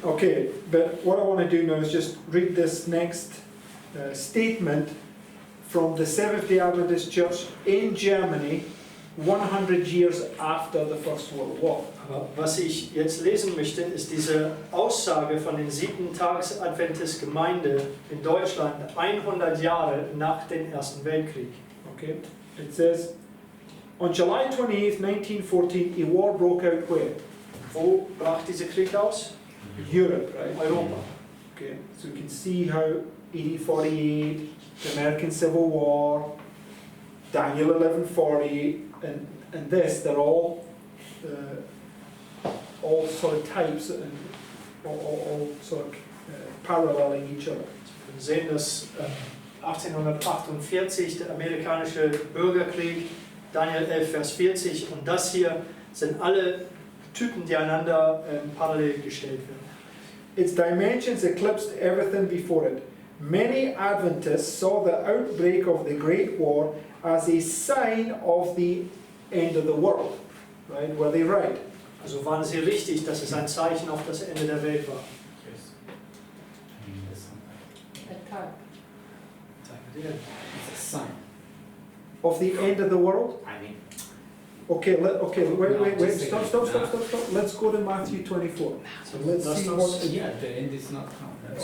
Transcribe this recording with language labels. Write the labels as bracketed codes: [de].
[en] Okay, but what I want to do now is just read this next statement from the Seventh-day Adventist Church in Germany 100 years after the First World War. [de] Aber was ich jetzt lesen möchte, ist diese Aussage von den 7-Tages-Adventist-Gemeinde in Deutschland 100 Jahre nach dem Ersten Weltkrieg. [en] Okay, it says, on July 28, 1914, a war broke out where? [de] Wo brach dieser Krieg aus? [en] Europe, right? [de] Europa. [en] Okay, so you can see how 1848, the American Civil War, Daniel 11:40, and this, they're all sort of types and all sort of paralleling each other. [de] Wir sehen, dass 1848 der amerikanische Bürgerkrieg, Daniel 11, Vers 40 und das hier sind alle Typen, die einander parallel gestellt werden. [en] Its dimensions eclipsed everything before it. Many Adventists saw the outbreak of the Great War as a sign of the end of the world. Right? Were they right? [de] Also waren sie richtig, dass es ein Zeichen auf das Ende der Welt war. [en] Yes. I mean, there's something. It's a sign. Of the end of the world? I mean, Okay, wait, just stop. Let's go to Matthew 24. So let's [de] Lass [en] see [de] uns- [en] what... yeah, the end is not come. That's